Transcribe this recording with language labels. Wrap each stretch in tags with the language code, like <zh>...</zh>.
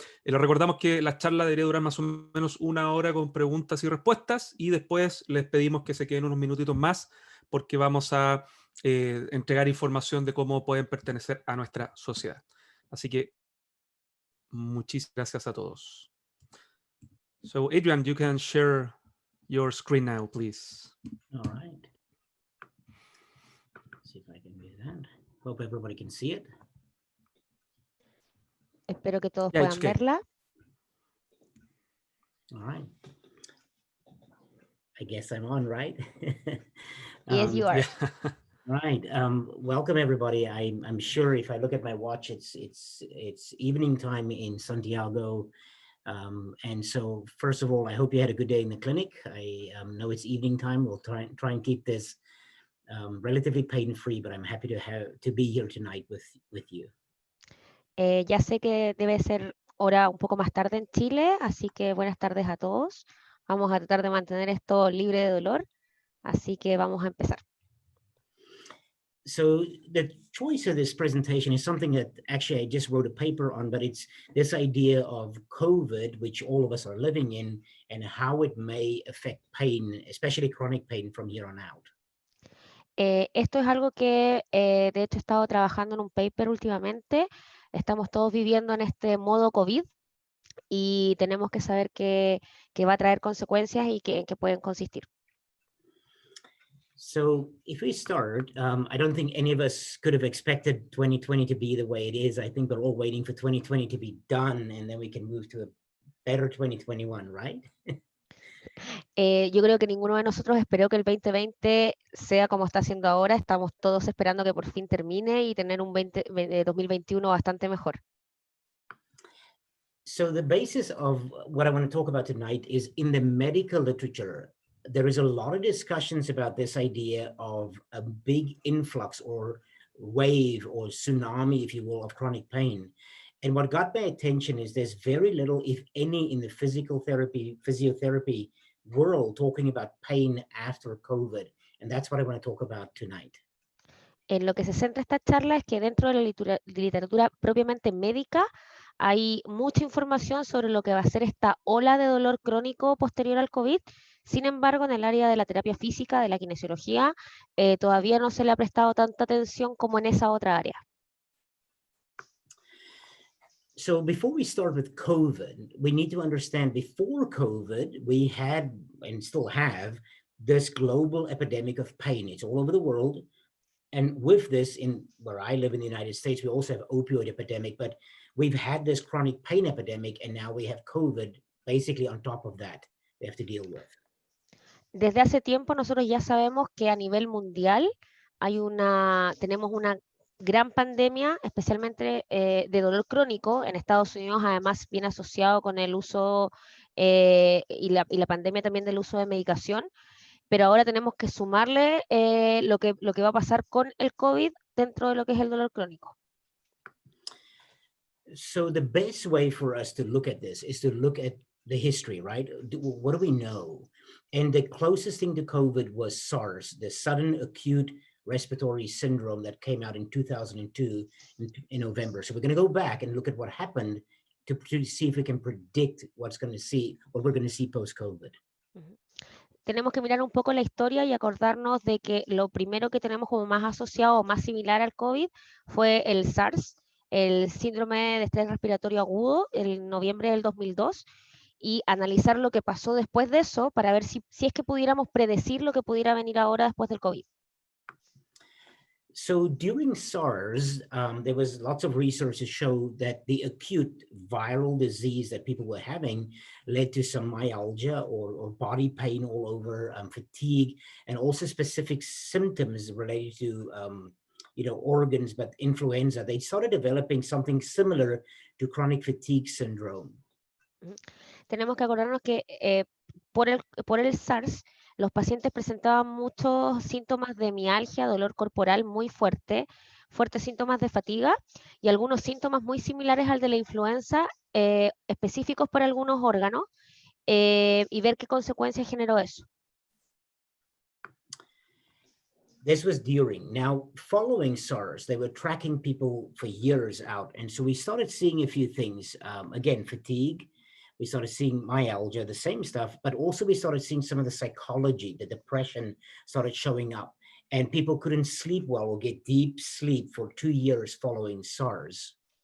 <es>Les recordamos que la charla debería durar más o menos 1 hora con preguntas y respuestas y después les pedimos que se queden unos minutitos más porque vamos a entregar información de cómo pueden pertenecer a nuestra sociedad. Así que muchísimas gracias a todos.</es> <en>So, Adriaan, you can share your screen now, please. All right. Let's see if I can do that. Hope everybody can see it.</en> <es>Espero que todos puedan verla.</es> <en>All right. I guess I'm on, right? Yes, you are. Yeah. Right. Welcome everybody. I'm sure if I look at my watch, it's evening time in Santiago. And so first of all, I hope you had a good day in the clinic. I know it's evening time. We'll try and keep this relatively pain-free, but I'm happy to be here tonight with you.</en> <es>Ya sé que debe ser hora un poco más tarde en Chile, así que buenas tardes a todos. Vamos a tratar de mantener esto libre de dolor, así que vamos a empezar.</es> <en>So the choice of this presentation is something that actually I just wrote a paper on, but it's this idea of COVID, which all of us are living in, and how it may affect pain, especially chronic pain from here on out.</en> <es>Esto es algo que de hecho he estado trabajando en un paper últimamente. Estamos todos viviendo en este modo COVID y tenemos que saber que va a traer consecuencias y en qué pueden consistir.</es> <en>So if we start, I don't think any of us could have expected 2020 to be the way it is. I think we're all waiting for 2020 to be done, and then we can move to a better 2021, right?</en> <es>Yo creo que ninguno de nosotros esperó que el 2020 sea como está siendo ahora. Estamos todos esperando que por fin termine y tener un 2021 bastante mejor.</es> <en>So the basis of what I want to talk about tonight is in the medical literature, there is a lot of discussions about this idea of a big influx or wave or tsunami, if you will, of chronic pain. And what got my attention is there's very little, if any, in the physiotherapy world talking about pain after COVID. And that's what I want to talk about tonight.</en> <es>En lo que se centra esta charla es que dentro de la literatura propiamente médica hay mucha información sobre lo que va a ser esta ola de dolor crónico posterior al COVID. Sin embargo, en el área de la terapia física, de la kinesiología, todavía no se le ha prestado tanta atención como en esa otra área.</es> <en>So before we start with COVID, we need to understand before COVID, we had and still have this global epidemic of pain. It's all over the world. And with this, in where I live in the United States, we also have opioid epidemic, but we've had this chronic pain epidemic, and now we have COVID basically on top of that we have to deal with.</en> <es>Desde hace tiempo nosotros ya sabemos que a nivel mundial tenemos una gran pandemia, especialmente de dolor crónico. En Estados Unidos, además, viene asociado con el uso y la pandemia también del uso de medicación. Pero ahora tenemos que sumarle lo que va a pasar con el COVID dentro de lo que es el dolor crónico.</es> <en>So the best way for us to look at this is to look at the history, right? What do we know? And the closest thing to COVID was SARS, the sudden acute respiratory syndrome that came out in 2002 in November. So we're going to go back and look at what happened to see if we can predict what we're going to see post-COVID.</en> <es>Tenemos que mirar un poco la historia y acordarnos de que lo primero que tenemos como más asociado o más similar al COVID fue el SARS, el síndrome de estrés respiratorio agudo, en noviembre del 2002, y analizar lo que pasó después de eso para ver si es que pudiéramos predecir lo que pudiera venir ahora después del COVID.</es> <en>So during SARS, there was lots of research to show that the acute viral disease that people were having led to some myalgia or body pain all over, fatigue, and also specific symptoms related to organs, but influenza. They started developing something similar to chronic fatigue syndrome.</en> <es>Tenemos que acordarnos que por el SARS, los pacientes presentaban muchos síntomas de mialgia, dolor corporal muy fuertes síntomas de fatiga y algunos síntomas muy similares al de la influenza, específicos para algunos órganos, y ver qué consecuencias generó eso.</es> <en>This was during. Now, following SARS, they were tracking people for years out. And so we started seeing a few things. Again, fatigue. We started seeing myalgia, the same stuff, but also we started seeing some of the psychology, the depression started showing up, and people couldn't sleep well or get deep sleep for 2 years following SARS.</en>